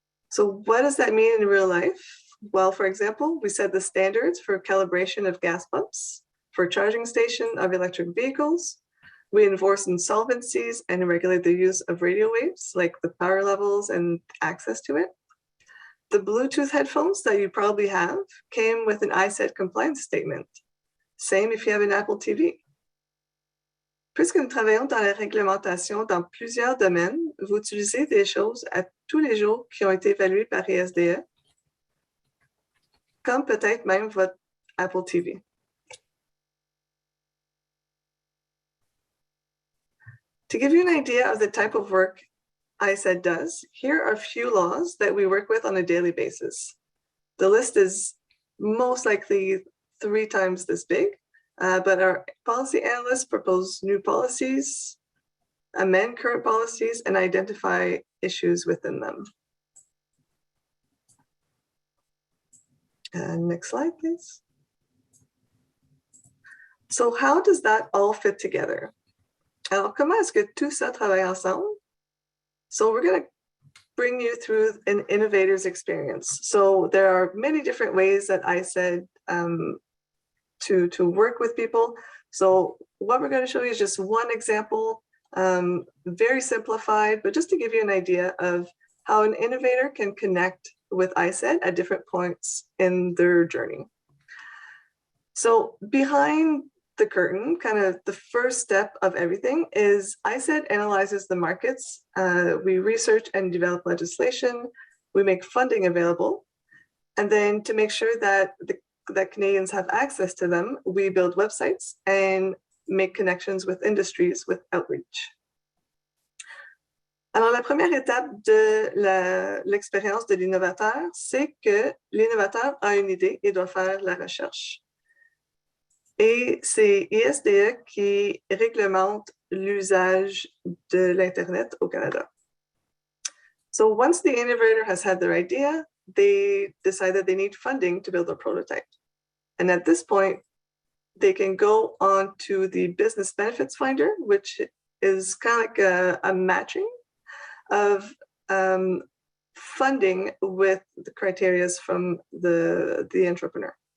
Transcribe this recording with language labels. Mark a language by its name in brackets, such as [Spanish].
[English] So what does that mean in real life? Well, for example, we set the standards for calibration of gas pumps, for charging station of electric vehicles. We enforce insolvencies and regulate the use of radio waves, like the power levels and access to it. The Bluetooth headphones that you probably have came with an ISED compliance statement. Same if you have an Apple TV. [French] Puisque nous travaillons dans la réglementation dans plusieurs domaines, vous utilisez des choses à tous les jours qui ont été évaluées par ISDE, comme peut-être même votre Apple TV. [English] To give you an idea of the type of work ISED does, here are a few laws that we work with on a daily basis. The list is most likely 3 times this big, but our policy analysts propose new policies, amend current policies, and identify issues within them. Next slide, please. So how does that all fit together? [French] Alors, comment est-ce que tout ça travaille ensemble? [English] So we're going to bring you through an innovator's experience. So there are many different ways that I said to work with people. So what we're going to show you is just one example, very simplified, but just to give you an idea of how an innovator can connect with ISED at different points in their journey. So behind the curtain, kind of the first step of everything is ISED analyzes the markets. We research and develop legislation. We make funding available. And then to make sure that that Canadians have access to them, we build websites and make connections with industries with outreach. [French] Alors, la première étape de l'expérience de l'innovateur, c'est que l'innovateur a une idée et doit faire la recherche. Et c'est ISDE qui réglemente l'usage de l'Internet au Canada. [English] So once the innovator has had their idea, they decide that they need funding to build a prototype. And at this point, they can go on to the business benefits finder, which is kind of like a matching of funding with the criteria from the entrepreneur.